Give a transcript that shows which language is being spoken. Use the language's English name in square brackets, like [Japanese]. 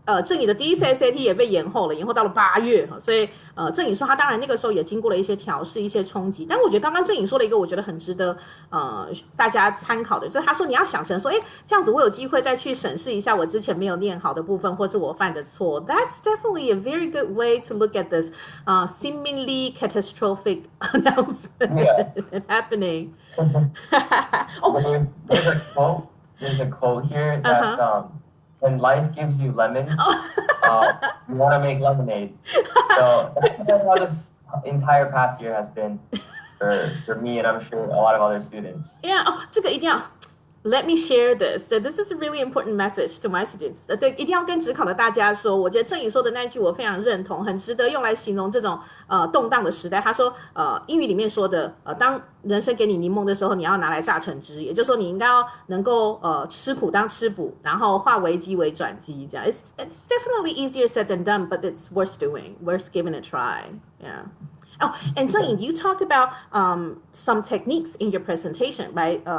[Chinese] 郑颖的第一次 SAT 也被延后了，延后到了8月，所以郑颖说他当然那个时候也经过了一些调试、一些冲击，但我觉得刚刚郑颖说了一个我觉得很值得大家参考的，就是他说你要想成说，哎，这样子我有机会再去审视一下我之前没有念好的部分，或是我犯的错。 [English] That's definitely a very good way to look at this seemingly catastrophic announcement happening. Oh, There's a quote. There's a quote here that's when life gives you lemons, you want to make lemonade. So that's how this entire past year has been for me, and I'm sure a lot of other students. [Chinese] yeah，哦，这个一定要 [English] Let me share this. This is a really important message to my students. [Chinese] 对，一定要跟职考的大家说，我觉得郑颖说的那句我非常认同，很值得用来形容这种动荡的时代。他说，英语里面说的，当人生给你柠檬的时候，你要拿来榨成汁，也就是说你应该要能够吃苦当吃补，然后化危机为转机，这样。 [English] It's definitely easier said than done, but it's worth doing, worth giving a try. Yeah. Oh, and Zheng, you talk about some techniques in your presentation, right?